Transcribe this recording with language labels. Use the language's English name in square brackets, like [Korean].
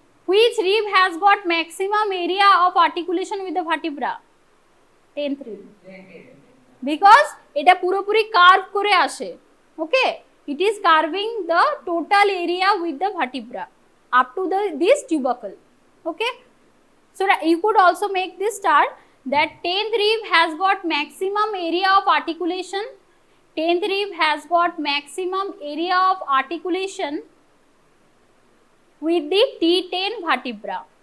[English] Which rib has got maximum area of articulation with the vertebra? 10th rib. [Bangla] Because এটা পুরোপুরি curve করে আসে। [English] Okay, it is carving the total area with the vertebra up to this tubercle. Okay, so you could also make this star that 10th rib has got maximum area of articulation. 10th rib has got maximum area of articulation with the T10 vertebra.